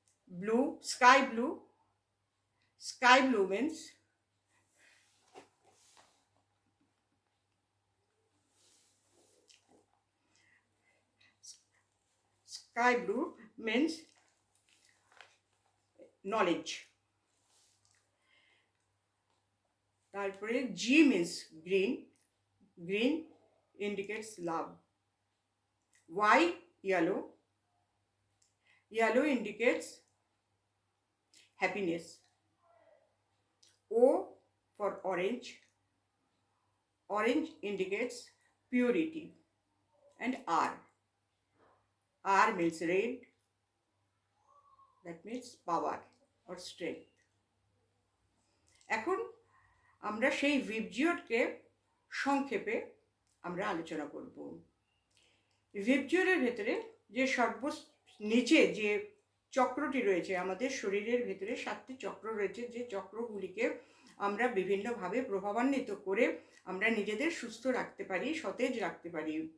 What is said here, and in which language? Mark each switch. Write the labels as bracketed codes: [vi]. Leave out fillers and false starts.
[en] Blue, sky blue, sky blue means sky blue means knowledge. তারপরে G means green, green indicates love. Y yellow, yellow indicates happiness. O for orange, orange indicates purity. And R means red, that means power or strength. [bn] এখন আমরা সেই ভিবজিওরকে সংক্ষেপে আমরা আলোচনা করব। ভিবজিওরের ভেতরে যে নিচে যে চক্রটি রয়েছে, আমাদের শরীরের ভেতরে 7টি চক্র রয়েছে, যে চক্রগুলিকে আমরা বিভিন্নভাবে প্রভাবান্বিত করে আমরা নিজেদের সুস্থ রাখতে পারি, সতেজ রাখতে পারি।